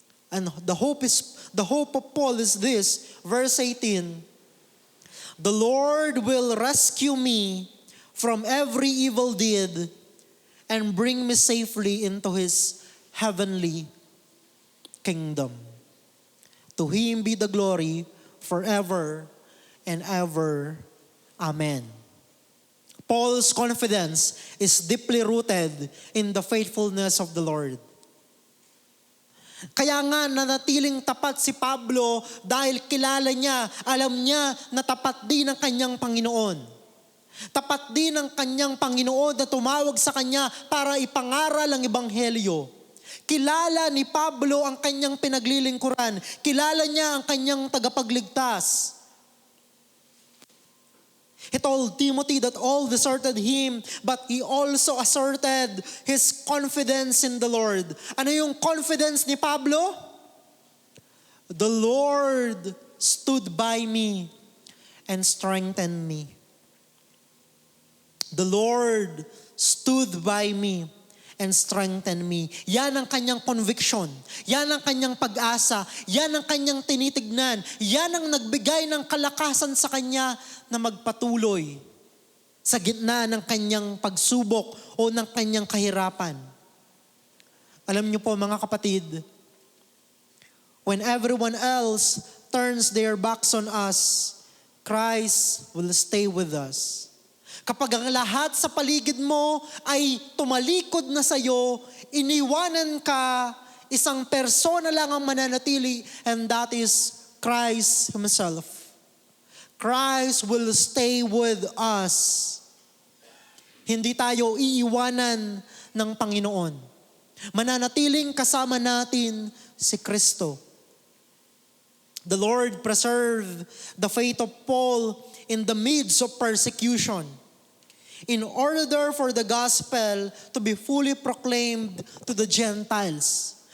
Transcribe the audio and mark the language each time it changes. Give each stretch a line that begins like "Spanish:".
English: And the hope of Paul is this, verse 18, the Lord will rescue me from every evil deed and bring me safely into His heavenly kingdom. To Him be the glory forever and ever. Amen. Paul's confidence is deeply rooted in the faithfulness of the Lord.
Filipino: Kaya nga nanatiling tapat si Pablo dahil kilala niya, alam niya na tapat din ang kanyang Panginoon. Tapat din ang kanyang Panginoon na tumawag sa kanya para ipangaral ang Ebanghelyo. Kilala ni Pablo ang kanyang pinaglilingkuran. Kilala niya ang kanyang tagapagligtas.
English: He told Timothy that all deserted him, but he also asserted his confidence in the Lord.
Filipino: Ano yung confidence ni Pablo?
English: The Lord stood by me and strengthened me. The Lord stood by me and strengthen me.
Filipino: Yan ang kanyang conviction. Yan ang kanyang pag-asa. Yan ang kanyang tinitignan. Yan ang nagbigay ng kalakasan sa kanya na magpatuloy sa gitna ng kanyang pagsubok o ng kanyang kahirapan. Alam niyo po mga kapatid,
English: when everyone else turns their backs on us, Christ will stay with us.
Filipino: Kapag ang lahat sa paligid mo ay tumalikod na sa'yo, iniwanan ka, isang persona lang ang mananatili,
English: and that is Christ Himself. Christ will stay with us.
Filipino: Hindi tayo iiwanan ng Panginoon. Mananatiling kasama natin si Kristo.
English: The Lord preserved the faith of Paul in the midst of persecution, in order for the gospel to be fully proclaimed to the Gentiles.